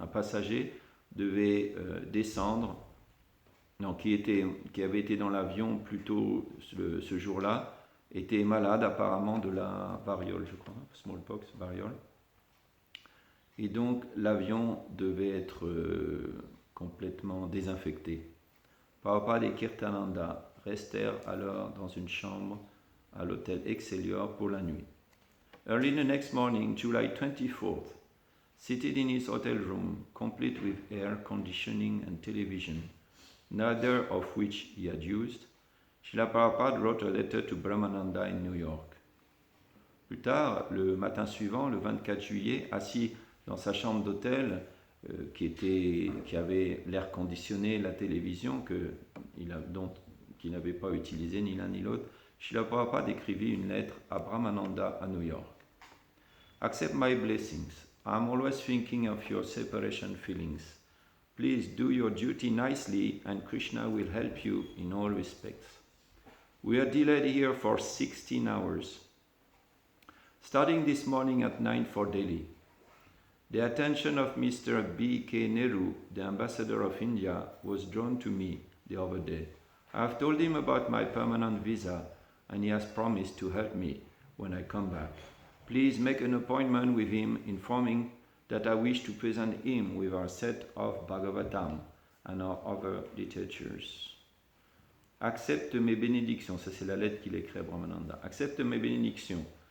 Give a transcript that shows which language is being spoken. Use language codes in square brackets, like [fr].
[fr] Un passager devait descendre, qui avait été dans l'avion plus tôt ce jour-là, était malade apparemment de la variole, je crois, smallpox, variole. Et donc l'avion devait être complètement désinfecté. Prabhupada et Kirtananda restèrent alors dans une chambre à l'hôtel Excelsior pour la nuit. [en] Early the next morning, July 24th, seated in his hotel room, complete with air conditioning and television, neither of which he had used, Srila Prabhupada wrote a letter to Brahmananda in New York. [fr] Plus tard, le matin suivant, le 24 juillet, assis dans sa chambre d'hôtel, qui avait l'air conditionné, la télévision, qu'il n'avait pas utilisé ni l'un ni l'autre, Srila Prabhupada écrivit une lettre à Brahmananda à New York. [en] Accept my blessings. I am always thinking of your separation feelings. Please do your duty nicely and Krishna will help you in all respects. We are delayed here for 16 hours. Starting this morning at 9 for Delhi. The attention of Mr. B.K. Nehru, the ambassador of India, was drawn to me the other day. I have told him about my permanent visa and he has promised to help me when I come back. Please make an appointment with him informing that I wish to present him with our set of Bhagavatam and our other literatures. [fr] Accepte mes bénédictions, ça c'est la lettre qu'il écrit à Brahmananda. Accepte mes bénédictions.